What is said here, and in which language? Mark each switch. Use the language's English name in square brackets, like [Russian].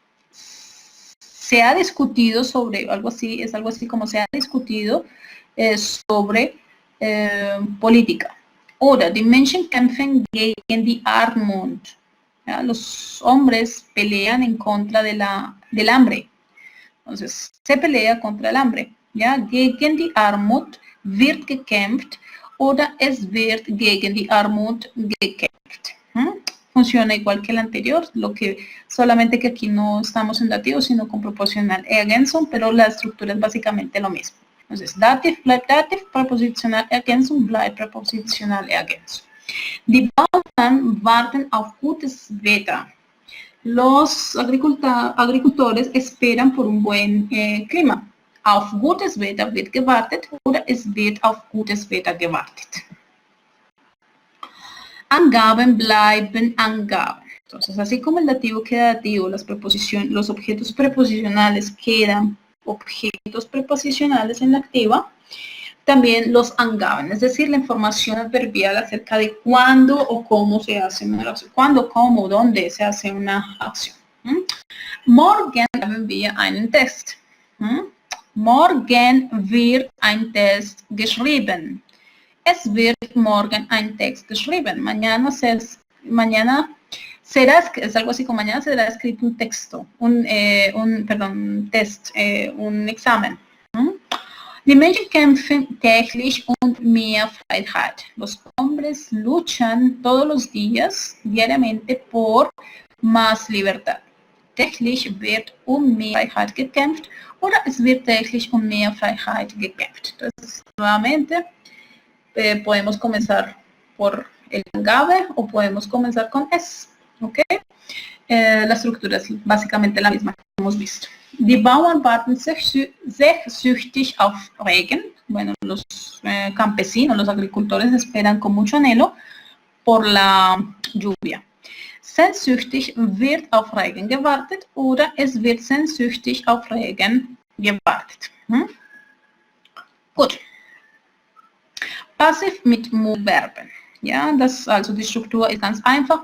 [Spanish] Se ha discutido sobre algo así, es algo así como se ha discutido sobre política. [German] Oder die Menschen kämpfen gegen die Armut. [Spanish] ¿Ya? Los hombres pelean en contra del hambre. Entonces, se pelea contra el hambre. ¿Ya? [German] Gegen die Armut wird gekämpft. Oder es wird gegen die Armut gekämpft. [Spanish] Funciona igual que el anterior, solamente que aquí no estamos en dativo, sino con proposicional Ergänzung, pero la estructura es básicamente lo mismo. [German] Entonces, Dativ bleibt Dativ, Präpositional Ergänzung bleibt Präpositional Ergänzung. Die Bauern warten auf gutes Wetter. [Spanish] Los agricultores esperan por un buen clima. [German] Auf gutes Wetter wird gewartet oder es wird auf gutes Wetter gewartet. Angaben bleiben Angaben. [Spanish] Entonces, así como el dativo queda dativo, los objetos preposicionales quedan objetos preposicionales en la activa, también los Angaben, es decir, la información adverbial acerca de cuándo o cómo se hace una acción, cuándo, cómo, dónde se hace una acción. [German] Morgen haben wir einen Test. Morgen wird ein Test geschrieben. Es wird morgen ein Text geschrieben. [Spanish] Mañana será, es algo así como mañana será escrito un texto, un test, un examen. [German] Die Menschen kämpfen täglich um mehr Freiheit. [Spanish] Los hombres luchan todos los días, diariamente, por más libertad. [German] Täglich wird um mehr Freiheit gekämpft oder es wird täglich um mehr Freiheit gekämpft. [Spanish] Entonces, nuevamente, podemos comenzar por el Angabe o podemos comenzar con es. ¿Ok? La estructura es básicamente la misma que hemos visto. [German] Die Bauern warten sehnsüchtig auf Regen. [Spanish] Bueno, los campesinos, los agricultores esperan con mucho anhelo por la lluvia. [German] Sehnsüchtig wird auf Regen gewartet oder es wird sehnsüchtig auf Regen gewartet. Gut. Passiv mit Modalverben. Ja, also die Struktur ist ganz einfach.